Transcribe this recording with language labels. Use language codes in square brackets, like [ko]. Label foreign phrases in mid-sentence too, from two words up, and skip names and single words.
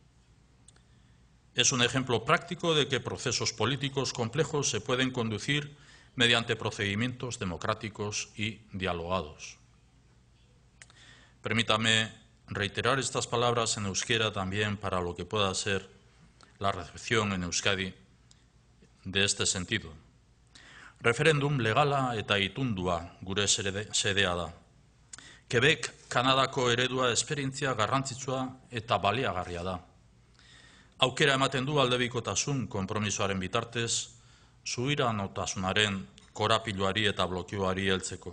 [es] Es un ejemplo práctico de que procesos políticos complejos se pueden conducir mediante procedimientos democráticos y dialogados. Permítame reiterar estas palabras en euskera también para lo que pueda ser la recepción en Euskadi de este sentido. [eu] Referendum legala eta itundua gure sedea da. Quebec, Kanadako eredua esperientzia garrantzitsua eta baliagarria da. Aukera ematen du aldebikotasun konpromisoaren bitartez, subiranotasunaren korapiloari eta blokioari heltzeko.